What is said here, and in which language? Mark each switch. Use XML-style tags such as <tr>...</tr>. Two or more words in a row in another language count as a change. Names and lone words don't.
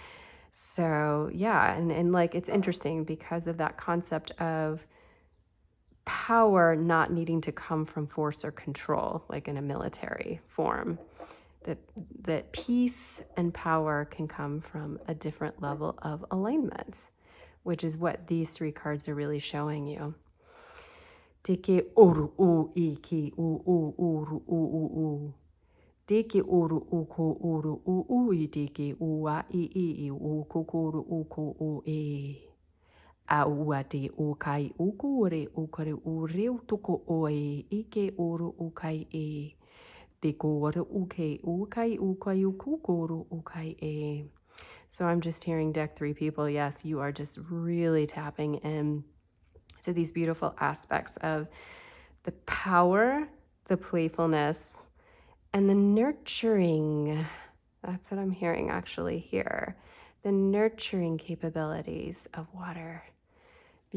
<en>So yeah, and like it's interesting because of that concept of power not needing to come from force or control, like in a military form. That peace and power can come from a different level of alignment, which is what these three cards are really showing you. Teke oru u iki u u uru u u u. Teke oru u ko oru u u I teke u a I u ko koru u ko o e. A ua te o kai u ko ore o kare u reu toko o e ike oru u kai e. Te ko ore u ke u kai u ko koru u kai e. So I'm just hearing deck 3 people. Yes, you are just really tapping in to these beautiful aspects of the power, the playfulness, and the nurturing. That's what I'm hearing actually here. The nurturing capabilities of water.</en>